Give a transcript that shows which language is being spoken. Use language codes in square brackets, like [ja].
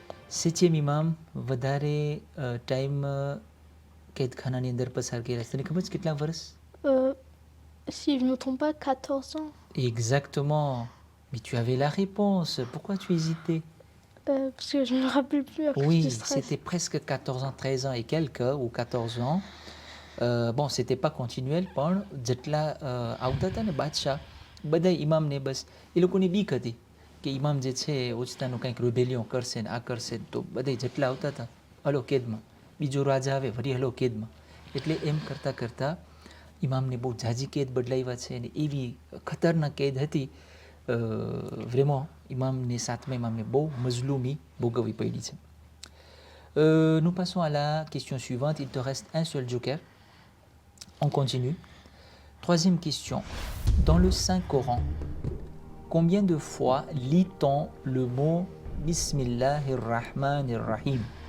[gu] 7e imam, vadare time કેદખાનાની અંદર પસાર કર્યા. તને ખબર છે કેટલા વર્ષ? [fr] Si je ne me trompe pas, 14 ans. Exactement. Mais tu avais la réponse. Pourquoi tu hésitais? Parce que je ne me rappelle plus à cause Oui, du stress. c'était presque 14 ans, 13 ans et quelques, ou 14 ans. Bon, c'était pas continuel, [gu] પણ જેટલા આવતા હતા ને બાદશાહ, બધા ઇમામને બસ એ લોકોની બીક હતી કે ઇમામ જે છે ઓચતાનું કંઈક રિબેલિયન કરશે ને આ કરશે, તો બધા જેટલા આવતા હતા હલો કેદમાં, બીજો રાજા આવે વળી હલો કેદમાં. એટલે એમ કરતાં કરતાં ઇમામને બહુ ઝાઝી કેદ બદલાવ્યા છે અને એવી ખતરનાક કેદ હતી. vraiment ઇમામને સાતમા ઇમામને બહુ મઝલૂમી ભોગવવી પડી છે. [fr] Nous passons à la question suivante. Il te reste un seul joker. On continue. Troisième question. Dans le Saint-Coran, combien de fois lit-on le mot Bismillahirrahmanirrahim?